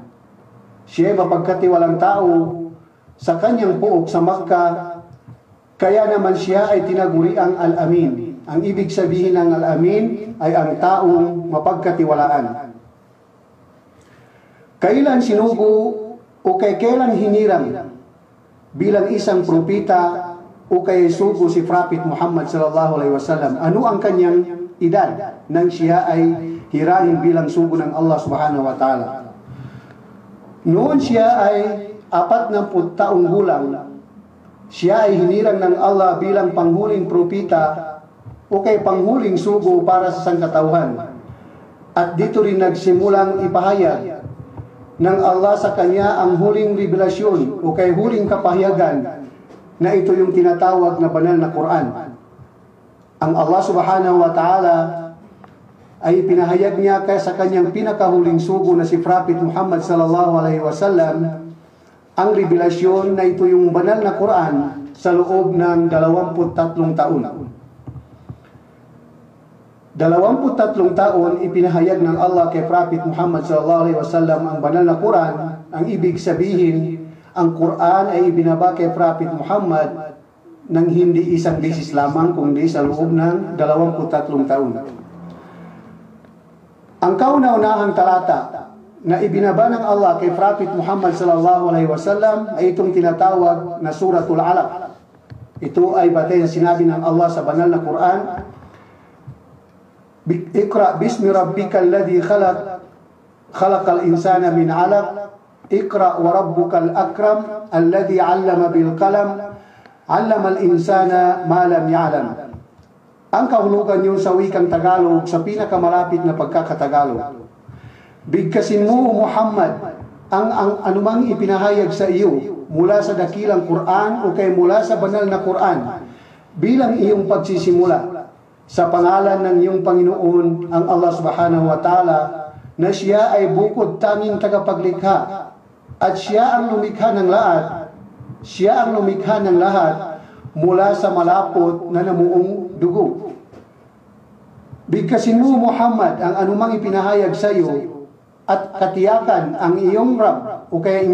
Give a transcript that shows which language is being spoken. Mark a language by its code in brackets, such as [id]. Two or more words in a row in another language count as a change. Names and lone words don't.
[tl] Siya ay mapagkatiwalang tao sa kanyang puok sa Makkah, kaya naman siya ay tinaguriang Al-Amin. Ang ibig sabihin ng Al-Amin ay ang taong mapagkatiwalaan. Kailan sinugo o kailan hinirang bilang isang propita o kay sugo si Prophet Muhammad [ar] صلى الله عليه وسلم? [tl] Ano ang kanyang edad nang siya ay hirahin bilang sugo ng Allah [ar] سبحانه وتعالى? [tl] Noon siya ay 40 taong gulang, siya ay hinirang ng Allah bilang panghuling propita o kay panghuling sugo para sa sangkatauhan. At dito rin nagsimulang ipahayag ng Allah sa kanya ang huling revelasyon o kay huling kapahayagan na ito yung tinatawag na banal na Quran. Ang Allah [ar] سبحانه وتعالى [tl] ay pinahayag niya kaya sa kanyang pinakahuling sugo na si Prophet Muhammad [ar] صلى الله عليه وسلم [tl] ang revelasyon na ito yung banal na Quran sa loob ng 23 taon. 23 taon ipinahayag ng Allah kay Prophet Muhammad [ar] صلى الله عليه وسلم [tl] ang banal na Quran. Ang ibig sabihin, ang Quran ay ibinaba kay Prophet Muhammad nang hindi isang beses lamang kundi sa loob ng 23 taon. Ang kauna-unahang talata na ibinaba ng Allah kay Prophet Muhammad [ar] صلى الله عليه وسلم [tl] ay itong tinatawag na Suratul Alaq. Ito ay batay na sinabi ng Allah sa banal na Quran, [ar] اقرأ باسم ربك الذي خلق خلق الإنسان من علق اقرأ وربك الأكرم الذي علم بالقلم علم الإنسان ما لم يعلم. Ang kahulugan yun sa wikang Tagalog sa pinakamalapit na pagkakatagalog. Bigkasin mo, Muhammad, ang anumang ipinahayag sa iyo mula sa dakilang Quran o kay mula sa banal na Quran bilang iyong pagsisimula sa pangalan ng iyong Panginoon ang Allah سبحانه وتعالى na siya ay bukod tanging tagapaglikha at siya ang lumikha ng lahat. Siya ang lumikha ng lahat mula sa malapot na namuong dugo. Bigkasin mo, Muhammad, ang anumang ipinahayag sa iyo at katiyakan ang iyong Rab o kaya